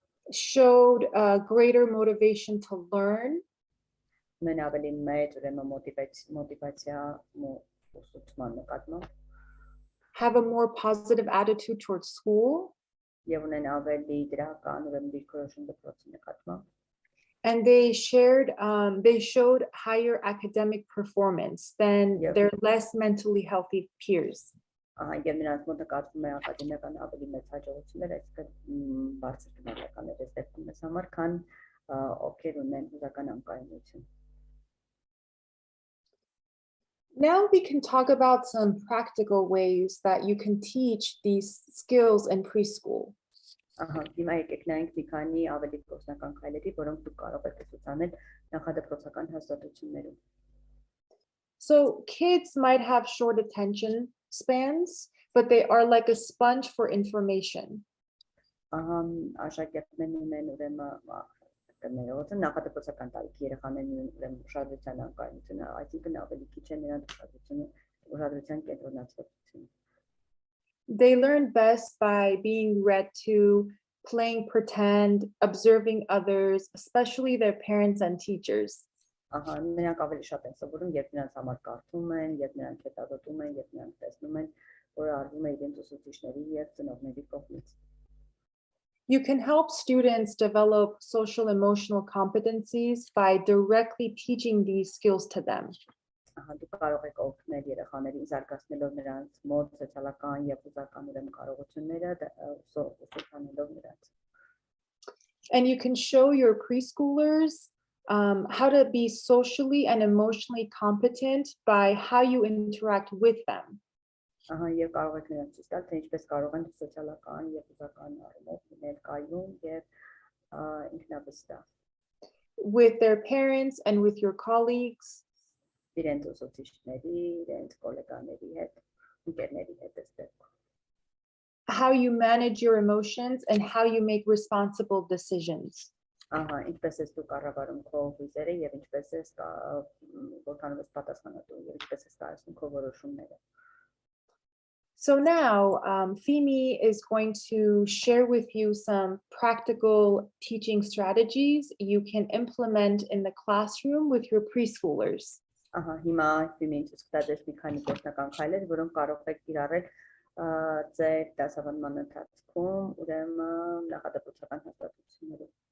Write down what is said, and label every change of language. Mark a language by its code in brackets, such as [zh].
[en] Showed greater motivation to learn. [hy] Ունեն ավելի մեծ ուրեմն մոտիվացիա ուսուցման նկատմամբ։ [en] Have a more positive attitude towards school. [hy] Եվ ունեն ավելի դրական ուրեմն դիրքորոշում դպրոցի նկատմամբ։ [en] And they showed higher academic performance than their less mentally healthy peers. [hy] Եվ նրանց մոտ նկատվում է ակադեմիական ավելի մեծ հաջողություններ, այսինքն բարձր գնահատականներ այս դեպքում մեզ համար, քան ովքեր ունեն հուզական անկայունություն։ [en] Now we can talk about some practical ways that you can teach these skills in preschool. [hy] Հիմա եկեք նայենք մի քանի ավելի գործնական քայլերի, որոնք դուք կարող եք ուսուցանել նախադպրոցական հաստատություններում։ [en] So kids might have short attention spans, but they are like a sponge for information. [hy] Աշակերտներն ունեն ուրեմն նախադպրոցական տարիքի երեխաներն ուրեմն ուշադրության անկայունությունը, այսինքն ավելի քիչ է նրանց ուշադրության կենտրոնացվածությունը։ [en] They learn best by being read to, playing pretend, observing others, especially their parents and teachers. [hy] Նրանք ավելի շատ են սովորում, երբ նրանց համար կարդում են, երբ նրանք հետազոտում են, երբ նրանք տեսնում են, որ արվում է իրենց ուսուցիչների եւ ծնողների կողմից։ [en] You can help students develop social emotional competencies by directly teaching these skills to them. [hy] Դուք կարող եք օգնել երեխաներին զարգացնելով նրանց մոտ սոցիալական եւ ֆիզիկական ուրեմն կարողությունները, ուսուցանելով նրանց։ [en] And you can show your preschoolers how to be socially and emotionally competent by how you interact with them. [hy] Եվ կարող եք նրանց ցույց տալ, թե ինչպես կարող են սոցիալական եւ ֆիզիկական առումով լինել կայուն եւ ինքնավստահ։ [en] With their parents and with your colleagues. [hy] Իրենց ուսուցիչների, իրենց գոլեգաների հետ, ընկերների հետ այստեղ։ [en] How you manage your emotions and how you make responsible decisions. [hy] Ինչպես ես դու կառավարում քո հույզերը եւ ինչպես ես որքանով ես պատասխանատու եւ ինչպես ես կայացնում քո որոշումները։ [en] So now Fimi is going to share with you some practical teaching strategies you can implement in the classroom with your preschoolers. [hy] Հիմա Ֆիմին ցույց կտա մի քանի գործնական քայլեր, որոնք կարող եք կիրառել ձեր դասավանդման ընթացքում ուրեմն նախադպրոցական հաստատություններով։